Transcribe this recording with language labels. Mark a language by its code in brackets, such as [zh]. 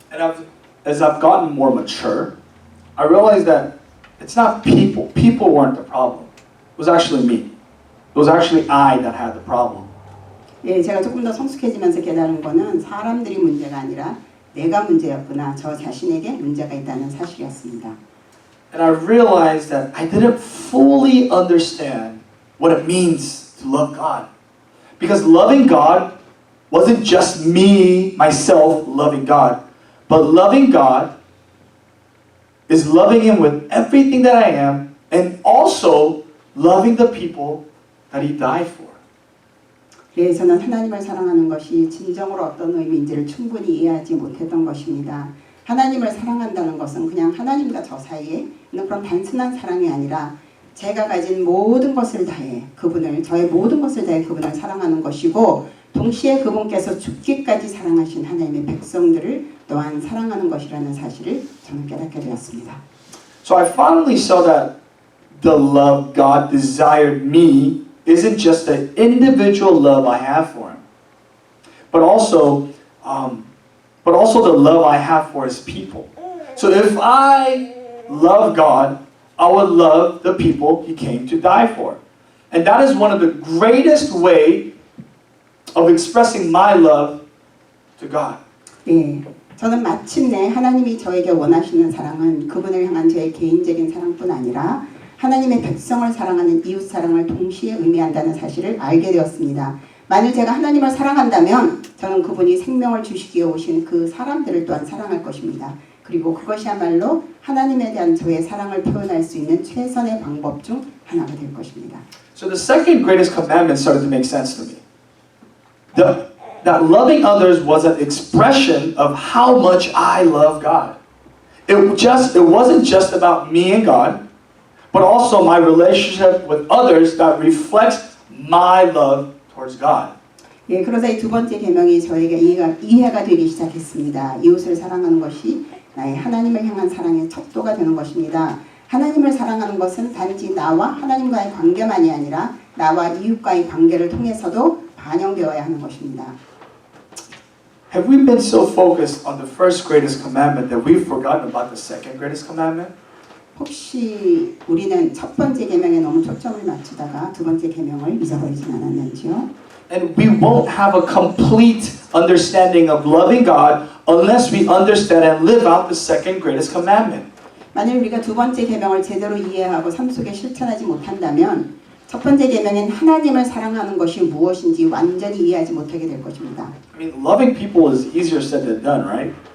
[en] And as I've gotten more mature, I realized that it's not people. People weren't the problem. It was actually me. It was actually I that had the problem. [ko] 예, 제가 조금 더 성숙해지면서 깨달은 거는 사람들이 문제가 아니라 내가 문제였구나. 저 자신에게 문제가 있다는 사실이었습니다. [en] And I realized that I didn't fully understand what it means to love God. Because loving God wasn't just me, myself, loving God, but loving God is loving Him with everything that I am and also loving the people that He died for. [ko] 예, 저는 하나님을 사랑하는 것이 진정으로 어떤 의미인지를 충분히 이해하지 못했던 것입니다. 하나님을 사랑한다는 것은 그냥 하나님과 저 사이에 있는 그런 단순한 사랑이 아니라 제가 가진 모든 것을 다해 그분을, 저의 모든 것을 다해 그분을 사랑하는 것이고 동시에 그분께서 죽기까지 사랑하신 하나님의 백성들을 또한 사랑하는 것이라는 사실을 저는 깨닫게 되었습니다. [en] So I finally saw that the love God desired me isn't just the individual love I have for Him, but also the love I have for His people. So if I love God, I would love the people He came to die for. And that is one of the greatest way of expressing my love to God. [ko] 예, 저는 마침내 하나님이 저에게 원하시는 사랑은 그분을 향한 저의 개인적인 사랑뿐 아니라 하나님의 백성을 사랑하는 이웃 사랑을 동시에 의미한다는 사실을 알게 되었습니다. 만일 제가 하나님을 사랑한다면 저는 그분이 생명을 주시기에 오신 그 사람들을 또한 사랑할 것입니다. 그리고 그것이야말로 하나님에 대한 저의 사랑을 표현할 수 있는 최선의 방법 중 하나가 될 것입니다. [en] So the second greatest commandment started to make sense to me. That loving others was an expression of how much I love God. It wasn't just about me and God, but also my relationship with others that reflects my love towards God. [ko] 예, 그러자 이 두 번째 계명이 저에게 이해가 되기 시작했습니다. 이웃을 사랑하는 것이 나의 하나님을 향한 사랑의 척도가 되는 것입니다. 하나님을 사랑하는 것은 단지 나와 하나님과의 관계만이 아니라 나와 이웃과의 관계를 통해서도 반영되어야 하는 것입니다. [en] Have we been so focused on the first greatest commandment that we've forgotten about the second greatest commandment? [ko] 혹시 우리는 첫 번째 계명에 너무 초점을 맞추다가 두 번째 계명을 잊어버리진 않았는지요? [en] And we won't have a complete understanding of loving God unless we understand and live out the second greatest commandment. [ko] 만일 우리가 두 번째 계명을 제대로 이해하고 삶 속에 실천하지 못한다면 첫 번째 계명인 하나님을 사랑하는 것이 무엇인지 완전히 이해하지 못하게 될 것입니다. [en] I mean, loving people is easier said than done, right?